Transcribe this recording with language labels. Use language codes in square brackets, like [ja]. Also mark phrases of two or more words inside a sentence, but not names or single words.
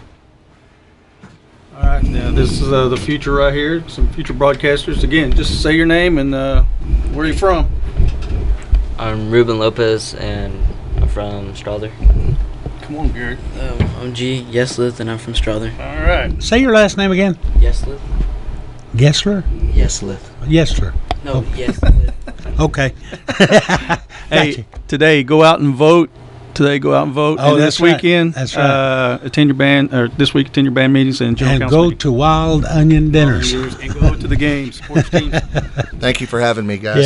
[en] All right, now this is the future right here. Some future broadcasters. Again, just say your name and where are you from? I'm Ruben Lopez, and I'm from Strother. Come on, Garrett. I'm G. Yeslith, and I'm from Strother. All right. Say your last name again. Yeslith? Gessler? Yeslith. Yesler. No, Yeslith. Okay. Hey, today go out and vote. Oh, and that's this right. weekend, That's right. attend your band, or this week attend your band meetings and general And council go meetings. to Wild Onion Dinners. And go to the games. Support your teams. Thank you for having me, guys.